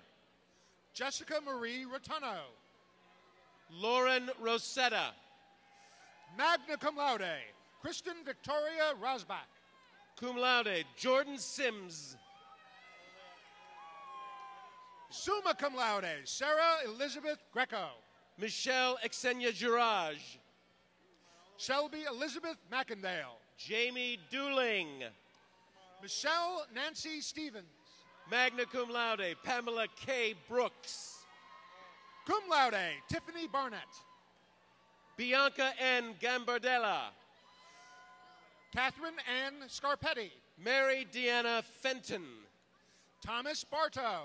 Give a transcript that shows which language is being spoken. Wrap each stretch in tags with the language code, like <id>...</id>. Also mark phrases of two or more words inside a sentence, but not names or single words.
<en>Jessica Marie Rotuno. Lauren Rosetta.</en> <la>Magna cum laude,</la> <en>Kristen Victoria Rosbach.</en> <la>Cum laude,</la> <en>Jordan Sims.</en> <la>Summa cum laude,</la> <en>Sarah Elizabeth Greco. Michelle Xenia Girage. Shelby Elizabeth McIndale. Jamie Dooling. Michelle Nancy Stevens.</en> <la>Magna cum laude,</la> <en>Pamela K. Brooks.</en> <la>Cum laude,</la> <en>Tiffany Barnett. Bianca N. Gambardella. Catherine Ann Scarpetti. Mary Deanna Fenton. Thomas Bartow.</en>